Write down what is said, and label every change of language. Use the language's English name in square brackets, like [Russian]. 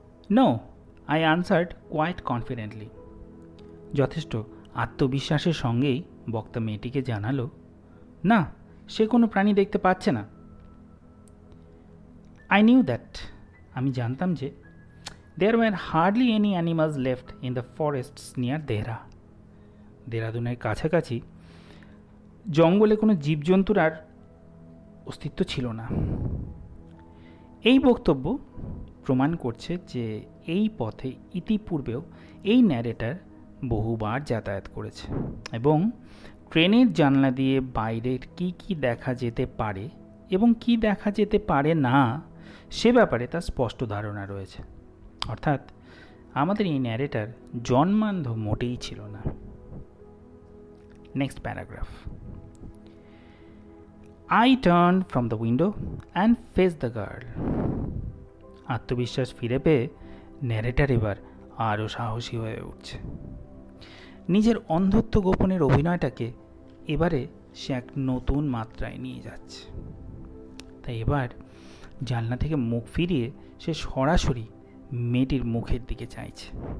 [English] No, I answered quite confidently. [Bangla] যথেষ্ট আত্মবিশ্বাসের সঙ্গেই বক্তা মেয়েটিকে জানালো, না, সে কোনো প্রাণী দেখতে পাচ্ছে না। [English] I knew that, [Bangla] আমি জানতাম যে [English] There were hardly any animals left in the forests near Dehra. [Bangla] দেরাদুনের কাছাকাছি জঙ্গলে কোনো জীবজন্তুর আর অস্তিত্ব ছিল না। এই বক্তব্য প্রমাণ করছে যে এই পথে ইতিপূর্বেও এই ন্যারেটর বহুবার যাতায়াত করেছে এবং ট্রেনের জানলা দিয়ে বাইরের কি কি দেখা যেতে পারে এবং কি দেখা যেতে পারে না সে ব্যাপারে তার স্পষ্ট ধারণা রয়েছে। অর্থাৎ আমাদের এই ন্যারেটর জন্মান্ধ মোটেই ছিল না। Next paragraph. [English] I turned from the window and faced the girl. [Bangla] আত্মবিশ্বাস ফিরে পেয়ে ন্যারেটর এবার আরও সাহসী হয়ে উঠছে। নিজের অন্ধত্ব গোপনের অভিনয়টাকে এবারে সে এক নতুন মাত্রায় নিয়ে যাচ্ছে। তাই এবার জানলা থেকে মুখ ফিরিয়ে সে সরাসরি মেয়েটির মুখের দিকে চাইছে।